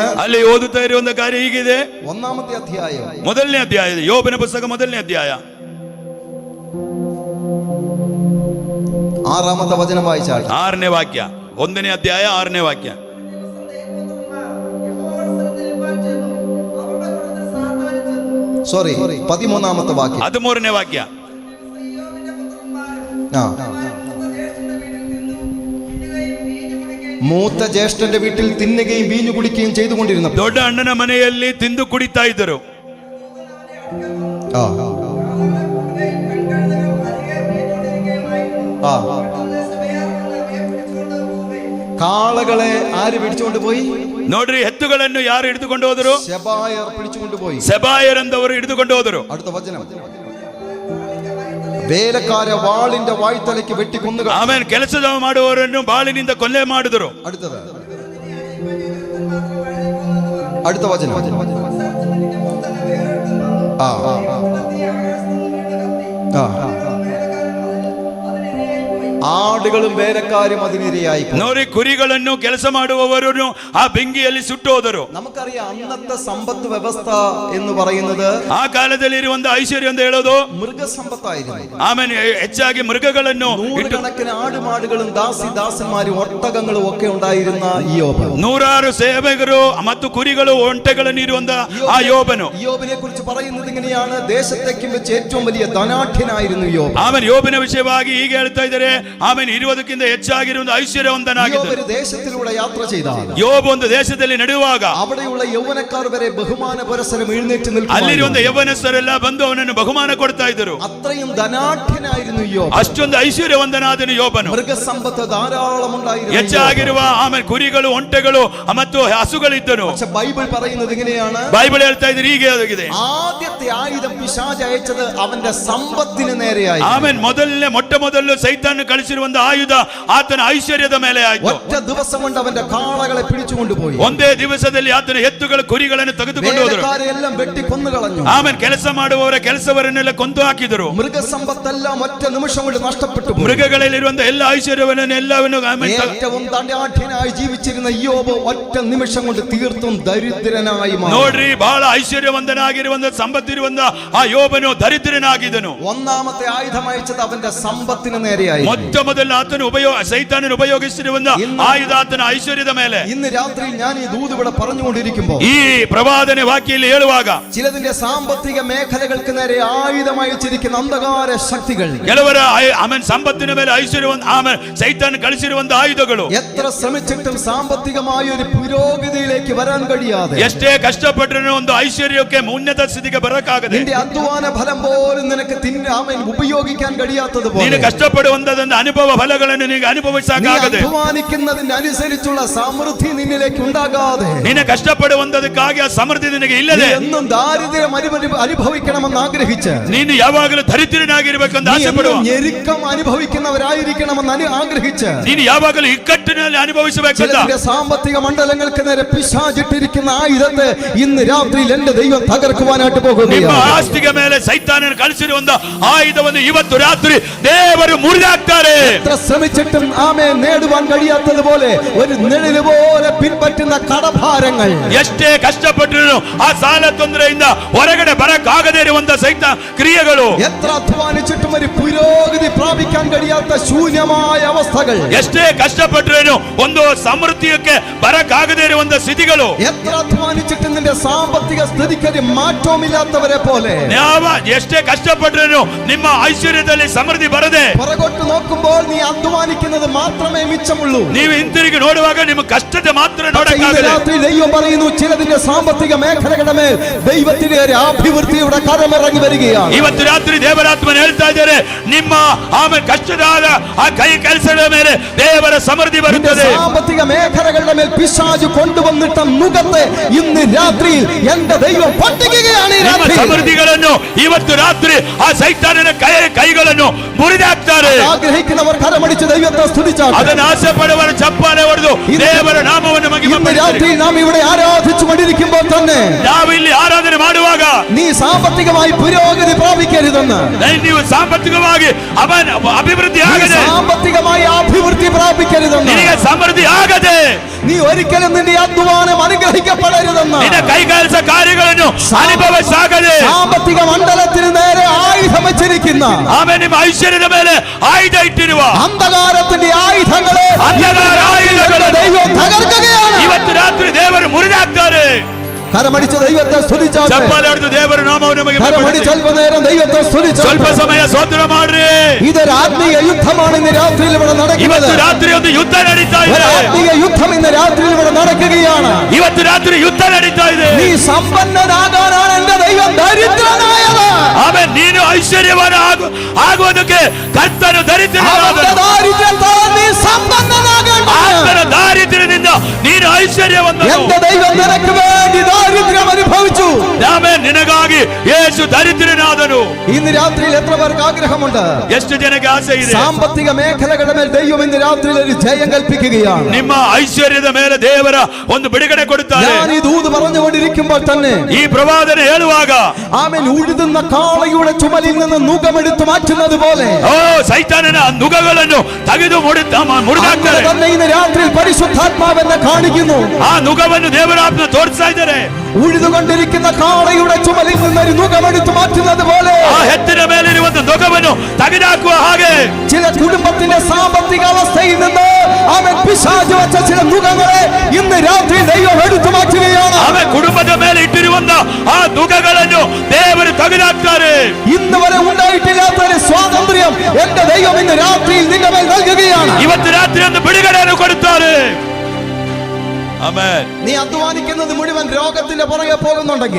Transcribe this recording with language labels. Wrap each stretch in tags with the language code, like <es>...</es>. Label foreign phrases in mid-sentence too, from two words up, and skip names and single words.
<kn>ಅಲ್ಲಿ ಓದುತ್ತಾ ಇರುವಂತ ಕಾರ್ಯ ಹೀಗಿದೆ.</kn> <ml>1-ാമത്തെ അധ്യായം</ml> <kn>1ನೇ ಅಧ್ಯಾಯ, ಯೋಬನ ಪುಸ್ತಕ 1ನೇ ಅಧ್ಯಾಯ</kn> <ml>6-ാമത്തെ വചനം വായിച്ചാൽ,</ml> <kn>6ನೇ ವಾಕ್ಯ, 1ನೇ ಅಧ್ಯಾಯ 6ನೇ ವಾಕ್ಯ.</kn> <ml>സോറി 13ാമത്തെ വാക്യം.</ml> <kn>13ನೇ ವಾಕ್ಯ.</kn> <ml>മൂത്ത ജ്യേഷ്ഠന്റെ വീട്ടിൽ തിന്നുകയും വീഞ്ഞു കുടിക്കുകയും ചെയ്തുകൊണ്ടിരുന്നു.</ml> <kn>ದೊಡ್ಡ ಅಣ್ಣನ ಮನೆಯಲ್ಲಿ ತಿಂದು ಕುಡಿತಾ ಇದ್ದರು.</kn> <ml>കാളകളെ ആര് പിടിച്ചുകൊണ്ട് പോയി?</ml> <kn>ನೋಡ್ರಿ, ಎತ್ತುಗಳನ್ನು ಯಾರು ಹಿಡಿದುಕೊಂಡು ಹೋದರು?</kn> <ml>ಶೆಬಾಯರ್ പിടിച്ചുകൊണ്ട് പോയി.</ml> <kn>ಸೆಬಾಯರ್ ಎಂದವರು ಹಿಡಿದುಕೊಂಡು ಹೋದರು.</kn> <ml>അടുത്ത വചനം, വേലക്കാര വാളിന്റെ വായ്ത്തലയ്ക്ക് വെട്ടിക്കൊന്നു.</ml> <kn>ಆಮೇಲೆ ಕೆಲಸದ ಮಾಡುವವರನ್ನು ಬಾಳಿನಿಂದ ಕೊಲೆ ಮಾಡಿದರು.</kn> <ml>അടുത്ത വചനം, ആടുകളും വേലക്കാരും അതിനിരയായി.</ml> <kn>ನೋಡಿ, ಕುರಿಗಳನ್ನು ಕೆಲಸ ಮಾಡುವವರನ್ನು ಆ ಬೆಂಕಿಯಲ್ಲಿ ಸುಟ್ಟು ಹೋದರು.</kn> <ml>നമുക്കറിയാം, അന്നത്തെ സമ്പത്ത് വ്യവസ്ഥ എന്ന് പറയുന്നത്</ml> <kn>ಆ ಕಾಲದಲ್ಲಿ ಇರುವಂತ ಐಶ್ವರ್ಯ ಅಂತ ಹೇಳೋದು</kn> <ml>മൃഗസമ്പത്തായിരുന്നു.</ml> <kn>ಆಮೇಲೆ ಹೆಚ್ಚಾಗಿ ಮೃಗಗಳನ್ನು,</kn> <ml>നൂറുകണക്കിന് ആടുമാടുകളും ദാസിദാസന്മാരും ഒട്ടകങ്ങളും ഒക്കെ ഉണ്ടായിരുന്ന യോബ്,</ml> <kn>100 ಸೇವಕರು ಮತ್ತು ಕುರಿಗಳು ಒಂಟೆಗಳನ್ನು ಇರುವಂತ ಆ ಯೋಬನು.</kn> <ml>യോബിനെ കുറിച്ച് പറയുന്നത് ഇങ്ങനെയാണ്, ദേശത്തേക്കും വെച്ച് ഏറ്റവും വലിയ ധനാഢ്യനായിരുന്നു യോബ്.</ml> <kn>ಆಮೇಲೆ ಯೋಬನ ವಿಷಯವಾಗಿ ಹೀಗೆ ಹೇಳ್ತಾ ಇದ್ದಾರೆ, ಆಮೇಲೆ 20ಕ್ಕಿಂತ ಹೆಚ್ಚಾಗಿರುವ ಐಶ್ವರ್ಯವಂತನಾಗಿದ್ದ</kn> <ml>ദേശത്തിലൂടെ യാത്ര ചെയ്ത</ml> <kn>ಯೋಬ್ ಒಂದು ದೇಶದಲ್ಲಿ ನಡೆಯುವಾಗ</kn> <ml>അവിടെയുള്ള യൗവനക്കാർ വരെ ബഹുമാന പുരസ്സരം എഴുന്നേറ്റ് നിൽക്കുന്നു.</ml> <kn>ಅಲ್ಲಿರುವಂತ ಯೌವನಸ್ಥರೆಲ್ಲ ಬಂದು ಅವನನ್ನು ಬಹುಮಾನ ಕೊಡ್ತಾ ಇದ್ದರು.</kn> <ml>അത്രയും ധനാഢ്യനായിരുന്നു യോബ്.</ml> <kn>ಅಷ್ಟೊಂದು ಐಶ್ವರ್ಯವಂತನಾದನು ಯೋಬನು.</kn> <ml>മൃഗസമ്പത്ത് ധാരാളം ഉണ്ടായിരുന്നു,</ml> <kn>ಹೆಚ್ಚಾಗಿರುವ ಆಮೇಲೆ ಕುರಿಗಳು, ಒಂಟೆಗಳು ಮತ್ತು ಹಸುಗಳಿದ್ದನು.</kn> <ml>പക്ഷെ ബൈബിൾ പറയുന്നത് ഇങ്ങനെയാണ്,</ml> <kn>ಬೈಬಲ್ ಹೇಳ್ತಾ ಇದ್ರೆ ಹೀಗೆ ಆಗಿದೆ,</kn> <ml>ആദ്യത്തെ ആയുധം പിശാച് അയച്ചത് അവന്റെ സമ്പത്തിന് നേരെയായി.</ml> <kn>ಆಮೇಲೆ ಮೊಟ್ಟ ಮೊದಲು ಸೈತಾನ್ ಕಳಿಸಿರುವಂತ ಆಯುಧ ಆತನ ಐಶ್ವರ್ಯದ ಮೇಲೆ ಆಯ್ತು.</kn> <ml>ഒറ്റ ദിവസം കൊണ്ട് അവന്റെ കാളകളെ പിടിച്ചുകൊണ്ടുപോയി.</ml> <kn>ಒಂದೇ ದಿವಸದಲ್ಲಿ ಆತನ ಎತ್ತುಗಳ ಕುರಿಗಳನ್ನು ತೆಗೆದುಕೊಂಡು ಹೋದರು.</kn> <ml>എല്ലാം വെട്ടി കൊന്നുകളഞ്ഞു.</ml> <kn>ಆಮೇಲೆ ಕೆಲಸ ಮಾಡುವವರ ಕೆಲಸವರನ್ನೆಲ್ಲ ಕೊಂದು ಹಾಕಿದರು.</kn> <ml>മൃഗസമ്പത്തെല്ലാം ഒറ്റ നിമിഷം കൊണ്ട് നഷ്ടപ്പെട്ടു.</ml> <kn>മൃഗಗಳಲ್ಲಿರುವಂತ ಎಲ್ಲ ಐಶ್ವರ್ಯವನ್ನು ಎಲ್ಲವನ್ನು</kn> <ml>ഏറ്റവും ധനാഢ്യനായി ജീവിച്ചിരുന്ന യോബ് ഒറ്റ നിമിഷം കൊണ്ട് തീർത്തും ദരിദ്രനായി മാറി.</ml> <kn>ನೋಡ್ರಿ, ಬಹಳ ಐಶ್ವರ್ಯವಂತನಾಗಿರುವಂತ ಸಂಪತ್ತಿರುವಂತ ಆ ಯೋಬನು ದರಿದ್ರನಾಗಿದ್ದನು.</kn> <ml>ഒന്നാമത്തെ ആയുധം അയച്ചത് അവന്റെ സമ്പത്തിന് നേരെയായി.</ml> <kn>ಮೊಟ್ಟ ಮೊದಲು ಆತನು ಸೈತಾನನು ಉಪಯೋಗಿಸಿರುವಂತ ಆಯುಧ ಆತನ ಐಶ್ವರ್ಯದ ಮೇಲೆ.</kn> <ml>ഇന്ന് രാത്രിയിൽ ഞാൻ ഈ ദൂത് ഇവിടെ പറഞ്ഞുകൊണ്ടിരിക്കുമ്പോൾ,</ml> <kn>ಈ ಪ್ರವಾದನೆ ವಾಕ್ಯದಲ್ಲಿ ಹೇಳುವಾಗ,</kn> <ml>ചിലതിന്റെ സാമ്പത്തിക മേഖലകൾക്ക് നേരെ ആയുധം അയച്ചിരിക്കുന്ന അന്ധകാര ശക്തികൾ,</ml> <kn>ಕೆಲವರ ಆಮೇಲೆ ಸಂಪತ್ತಿನ ಮೇಲೆ ಐಶ್ವರ್ಯವಂತ ಆಮೇಲೆ ಸೈತಾನ್ ಕಳಿಸಿರುವಂತ ಆಯುಧಗಳು,</kn> <ml>എത്ര ശ്രമിച്ചിട്ടും സാമ്പത്തികമായ ഒരു പുരോഗതിയിലേക്ക് വരാൻ കഴിയാതെ,</ml> <kn>ಎಷ್ಟೇ ಕಷ್ಟಪಟ್ಟರೂ ಒಂದು ಐಶ್ವರ್ಯಕ್ಕೆ ಉನ್ನತ ಸ್ಥಿತಿಗೆ ಬರಕಾಗದೆ,</kn> <ml>നിന്റെ അധ്വാന ഫലം പോലും നിനക്ക് ഉപയോഗിക്കാൻ കഴിയാത്തതുപോലെ,</ml> <kn>ನೀನು ಕಷ್ಟಪಡುವಂತದ ಅನುಭವ ಫಲಗಳನ್ನು ನಿನಗೆ ಅನುಭವಿಸಕಾಗದೆ,</kn> <ml>ಅಧ್ವಾನಿക്കുന്നതിന് അനുസരിച്ചുള്ള സമൃദ്ധി നിന്നിലേക്ക് ഉണ്ടാകാതെ,</ml> <kn>ನೀನು ಕಷ್ಟಪಡುವಂತದಕ್ಕಾಗಿ ಆ ಸಮೃದ್ಧಿ ನಿನಗೆ ಇಲ್ಲದೆ,</kn> <ml>എന്നും ദാരിദ്ര്യം അനുഭവിക്കണമെന്ന് ആഗ്രഹിച്ച്,</ml> <kn>ನೀನು ಯಾವಾಗಲೂ ದರಿದ್ರನಾಗಿರಬೇಕೆಂದು ಆಸೆ ಪಡುವ,</kn> <ml>ഞെരുക്കം അനുഭവിക്കുന്നവരായിരിക്കണമെന്ന് ആഗ്രഹിച്ച്,</ml> <kn>ನೀನು ಯಾವಾಗಲೂ ಇಕ್ಕಟ್ಟಿನಲ್ಲಿ ಅನುಭವಿಸಬೇಕೆಂದ</kn> <ml>സാമ്പത്തിക മണ്ഡലങ്ങൾക്ക് നേരെ പിശാചിട്ടിരിക്കുന്ന ആയുധത്തെ ഇന്ന് രാത്രിയിൽ എന്റെ ദൈവം തകർക്കുവാനായിട്ട് പോകുന്നു.</ml> <kn>ನಿಮ್ಮ ಆಸ್ತಿಗೆ ಮೇಲೆ ಸೈತಾನನು ಕಳಿಸಿರುವಂತ ಆಯುಧವನ್ನು ಇವತ್ತು ರಾತ್ರಿ ದೇವರು ಮುರಿದಾಕ್ತಾರೆ.</kn> <ml>എത്ര ശ്രമിച്ചിട്ടും ആമേൻ നേടുവാൻ കഴിയാത്തതുപോലെ ഒരു നിഴല് പോലെ പിൻപറ്റുന്ന കടഭാരങ്ങൾ,</ml> <kn>ಎಷ್ಟೇ ಕಷ್ಟಪಟ್ಟರು ಆ ಸಾಲ ತೊಂದರೆಯಿಂದ ಹೊರಗಡೆ ಬರಕಾಗದೇ ಇರುವಂತ ಸೈತ ಕ್ರಿಯೆಗಳು,</kn> <ml>എത്ര അധ്വാനിച്ചിട്ടും ഒരു പുരോഗതി പ്രാപിക്കാൻ കഴിയാത്ത ശൂന്യമായ അവസ്ഥകൾ,</ml> <kn>ಎಷ್ಟೇ ಕಷ್ಟಪಟ್ಟರು ಒಂದು ಸಮೃದ್ಧಿಯಕ್ಕೆ ಬರಕಾಗದೇ ಇರುವಂತ ಸ್ಥಿತಿಗಳು,</kn> <ml>എത്ര അധ്വാനിച്ചിട്ടും നിന്റെ സാമ്പത്തിക സ്ഥിതിക്ക് ഒരു മാറ്റവുമില്ലാത്തവരെ പോലെ,</ml> <kn>ಎಷ್ಟೇ ಕಷ್ಟಪಟ್ಟರು ನಿಮ್ಮ ಐಶ್ವರ್ಯದಲ್ಲಿ ಸಮೃದ್ಧಿ ಬರದೆ,</kn> <ml>പുറകോട്ട് നോക്കുമ്പോൾ നീ അധ്വാനിക്കുന്നത് മാത്രമേ മിച്ചമുള്ളൂ.</ml> <kn>ನೀವು ಹಿಂತಿರುಗಿ ನೋಡುವಾಗ ನಿಮ್ಮ ಕಷ್ಟತೆ ಮಾತ್ರ ನೋಡಕ್ಕಾಗದೆ.</kn> <ml>രാത്രി ദൈവം പറയുന്നു, ചിലതിന്റെ സാമ്പത്തിക മേഖലകളുടെ മേൽ ദൈവത്തിന്റെ ഒരു അഭിവൃദ്ധിയുടെ കരമിറങ്ങി വരികയാണ്.</ml> <kn>ಇವತ್ತು ರಾತ್ರಿ ದೇವರಾತ್ಮನ ಹೇಳ್ತಾ ಇದ್ದಾರೆ, ನಿಮ್ಮ ಆಮೇಲೆ ಕಷ್ಟದಾದ ಆ ಕೈ ಕೆಲಸಗಳ ಮೇಲೆ ದೇವರ ಸಮೃದ್ಧಿ ಬರುತ್ತದೆ.</kn> <ml>സാമ്പത്തിക മേഖലകളുടെ മേൽ പിശാച് കൊണ്ടുവന്നിട്ട മുഖത്തെ ഇന്ന് രാത്രിയിൽ എന്റെ ദൈവം പൊട്ടിക്കുകയാണ്.</ml> <kn>ಸಮೃದ್ಧಿಗಳನ್ನು ಇವತ್ತು ರಾತ್ರಿ ಆ ಸೈತಾನನ ಕೈಗಳನ್ನು ಮುರಿದಾಕ್ತಾರೆ.</kn> <ml>ആഗ്രഹിക്കുന്നവർ കരമടിച്ച് ദൈവത്തെ സ്തുതിച്ചാൽ,</ml> <kn>ಅದನ್ನು ಆಸೆ ಪಡುವವರು ಚಪ್ಪಾಳೆ ಹೊಡೆದು ದೇವರ ನಾಮವನ್ನು</kn> <ml>ഇന്ന് രാത്രി നാം ഇവിടെ ആരാധിച്ചു കൊണ്ടിരിക്കുമ്പോൾ തന്നെ</ml> <kn>ನಾವು ಇಲ್ಲಿ ಆರಾಧನೆ ಮಾಡುವಾಗ</kn> <ml>നീ സാമ്പത്തികമായി പുരോഗതി പ്രാപിക്കരുതെന്ന്,</ml> <kn>ನೀವು ಸಾಂಪತ್ತಿಕವಾಗಿ ಅಭಿವೃದ್ಧಿ ಆಗದೆ,</kn> <ml>സാമ്പത്തികമായി അഭിവൃദ്ധി പ്രാപിക്കരുതെന്ന്,</ml> <kn>ನಿನಗೆ ಸಮೃದ್ಧಿ ಆಗದೆ,</kn> <ml>നീ ഒരിക്കലും നിന്റെ അധ്വാനം അനുഗ്രഹിക്കപ്പെടരുതെന്ന്,</ml> <kn>ನಿನ್ನ ಕೈಗಾರಿಸ ಕಾರ್ಯಗಳನ್ನು ಅನುಭವಿಸಾಗದೆ,</kn> <ml>സാമ്പത്തിക മണ്ഡലത്തിന് നേരെ ആയുധം വെച്ചിരിക്കുന്ന</ml> <kn>ಆಮೇಲೆ ನಿಮ್ಮ ಐಶ್ವರ್ಯದ ಮೇಲೆ ಆಯುಧ ಇಟ್ಟಿರುವ</kn> <ml>അന്ധകാരത്തിന്റെ ആയുധങ്ങളെ</ml> <kn>ಅಂಧಕಾರ ಆಯುಧಗಳನ್ನು</kn> <ml>ദൈവം തകർക്കുകയാണ്.</ml> <kn>ಇವತ್ತು ರಾತ್ರಿ ದೇವರು ಮುರಿದಾಕ್ತಾರೆ.</kn> <ml>കരമടിച്ച് ദൈവത്തെ സ്തുതിച്ചാട്ടെ.</ml> <kn>ಚಪ್ಪಾಳೆ ದೇವರ ನಾಮವನ್ನು</kn> <ml>കരമടിച്ച്</ml> <kn>ಮಹಿಮೆಪಡಿಸಿ</kn> <ml>അല്പനേരം ദൈവത്തെ സ്തുതിച്ചാട്ടെ.</ml> <kn>ಸ್ವಲ್ಪ ಸಮಯ ಸ್ತೋತ್ರ ಮಾಡ್ರಿ.</kn> <ml>ഇതൊരു ആത്മീയ യുദ്ധമാണ് ഇന്ന് രാത്രിയിൽ ഇവിടെ നടക്കുന്നത്.</ml> <kn>ಇವತ್ತು ರಾತ್ರಿ ಒಂದು ಯುದ್ಧ ನಡೀತಾ</kn> <ml>ഒരു</ml> <kn>ಇದೆ.</kn> <ml>ആത്മീയ യുദ്ധം ഇന്ന് രാത്രിയിൽ ഇവിടെ നടക്കുകയാണ്.</ml> <kn>ಇವತ್ತು ರಾತ್ರಿ ಯುದ್ಧ ನಡೀತಾ ಇದೆ.</kn> <ml>നീ സമ്പന്നനാകാനാണ് എന്റെ ദൈവം ദരിദ്രനായത്.</ml> <kn>ಆಮೇಲೆ ನೀನು ಐಶ್ವರ್ಯವಾನ ಆಗುವುದಕ್ಕೆ ಕರ್ತನು ದರಿದ್ರನಾದನು.</kn> <ml>ദാരിദ്ര്യത്താൽ നീ സമ്പന്നനാകേണ്ടത്.</ml> <kn>ಆತನ ದಾರಿದ್ರ್ಯದಿಂದ ನೀನು ಐಶ್ವರ್ಯವಂತನು.</kn> <ml>എന്റെ ദൈവം നിനക്ക് വേണ്ടി ദാരിദ്ര്യം അനുഭവിച്ചു.</ml> <kn>ಆಮೇಲೆ ನಿನಗಾಗಿ ಯೇಸು ದರಿದ್ರನಾದನು.</kn> <ml>ഇന്ന് രാത്രിയിൽ എത്ര പേർക്ക് ആഗ്രഹമുണ്ട്?</ml> <kn>ಎಷ್ಟು ಜನಕ್ಕೆ ಆಸೆ ಇದೆ?</kn> <ml>സാമ്പത്തിക മേഖലകളുടെ മേൽ ദൈവം ഇന്ന് രാത്രിയിൽ ഒരു ജയം കൽപ്പിക്കുകയാണ്.</ml> <kn>ನಿಮ್ಮ ಐಶ್ವರ್ಯದ ಮೇಲೆ ದೇವರ ಒಂದು ಬಿಡುಗಡೆ ಕೊಡುತ್ತಾರೆ.</kn> <ml>ഞാൻ ഈ ദൂത് പറഞ്ഞുകൊണ്ടിരിക്കുമ്പോൾ തന്നെ</ml> <kn>ಈ ಪ್ರವಾದನೆ ಹೇಳುವಾಗ</kn> <ml>ആമേൻ ഉഴുതുന്ന കാളയുടെ ചുമലിൽ നിന്ന് നുകമെടുത്ത് മാറ്റുന്നത് പോലെ</ml> <kn>ಓ ಸೈತಾನನ ನುಗಗಳನ್ನು ತೆಗೆದು ಮುರಿದಾಕ್ತಾರೆ.</kn> <ml>തന്നെ ഇന്ന് രാത്രിയിൽ പരിശുദ്ധാത്മാവെന്നെ കാണിക്കുന്നു.</ml> <kn>ಆ ನುಗವನ್ನು ದೇವರಾತ್ಮ ತೋರಿಸ್ತಾ ಇದ್ದಾರೆ.</kn> <ml>ഉഴുതുകൊണ്ടിരിക്കുന്ന കാളയുടെ ചുമലിൽ നിന്ന് ഒരു നുകമെടുത്ത് മാറ്റുന്നത് പോലെ</ml> <kn>ಆ ಎತ್ತಿನ ಮೇಲಿರುವಂತ ನುಗವನ್ನು ತೆಗೆದುಹಾಕುವ ಹಾಗೆ</kn> <ml>ചില കുടുംബത്തിന്റെ സാമ്പത്തിക അവസ്ഥയിൽ നിന്ന് അവൻ പിശാച് വച്ച ചില നുകങ്ങളെ ഇന്ന് രാത്രി ദൈവം എടുത്തു മാറ്റുകയാണ്.</ml> <kn>ಆಮೇಲೆ ಕುಟುಂಬದ ಮೇಲೆ ಇಟ್ಟಿರುವಂತ ಆ ನುಗಗಳನ್ನು ದೇವರು ತೆಗೆದುಹಾಕ್ತಾರೆ.</kn> <ml>ഇന്ന് വരെ ഉണ്ടായിട്ടില്ലാത്ത ഒരു സ്വാതന്ത്ര്യം എന്റെ ദൈവം ഇന്ന് രാത്രിയിൽ നിന്റെ മേൽ നൽകുകയാണ്.</ml> <kn>ಇವತ್ತು ರಾತ್ರಿ ಒಂದು ಬಿಡುಗಡೆಯನ್ನು ಕೊಡುತ್ತಾರೆ. ಆಮೆನ್.</kn> <ml>നീ അധ്വാനിക്കുന്നത് മുഴുവൻ രോഗത്തിന്റെ പുറകെ പോകുന്നുണ്ടെങ്കിൽ,</ml>